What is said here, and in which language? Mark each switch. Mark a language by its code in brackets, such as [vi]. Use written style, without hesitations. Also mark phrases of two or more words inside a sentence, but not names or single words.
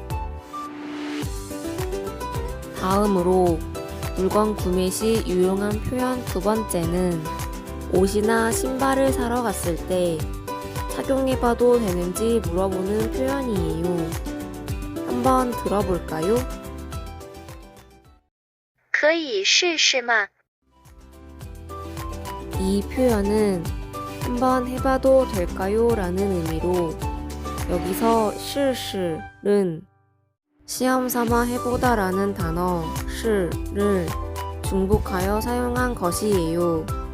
[ko] 다음으로 물건 구매 시 유용한 표현 두 번째는 옷이나 신발을 사러 갔을 때 착용해봐도 되는지 물어보는 표현이에요. 한번 들어볼까요? [zh] 可以试试吗？ [ko] 이 표현은 한번 해봐도 될까요? 라는 의미로 여기서 试试 는 시험 삼아 해보다 라는 단어 试를 중복하여 사용한 것이에요.